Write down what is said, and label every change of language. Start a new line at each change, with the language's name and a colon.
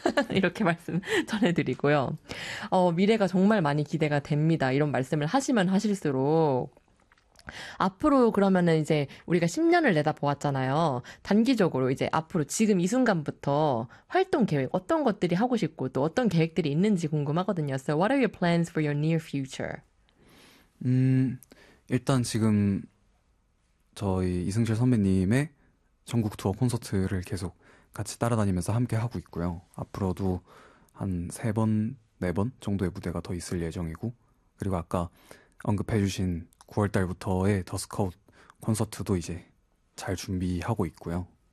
Korean: 이렇게 말씀 전해드리고요. 미래가 정말 많이 기대가 됩니다. 이런 말씀을 하시면 하실수록. 앞으로 그러면은 이제 우리가 10년을 내다보았잖아요. 단기적으로 이제 앞으로 지금 이 순간부터 활동 계획, 어떤 것들이 하고 싶고 또 어떤 계획들이 있는지 궁금하거든요.
English: So, what are your plans for your near future?
Korean: 일단 지금 저희 이승철 선배님의 전국 투어 콘서트를 계속 같이 따라다니면서 함께 하고 있고요. 앞으로도 한 3번, 4번 정도의 무대가 더 있을 예정이고, 그리고 아까 언급해주신 9월 달부터의 더 스카웃 콘서트도 이제 잘 준비하고 있고요.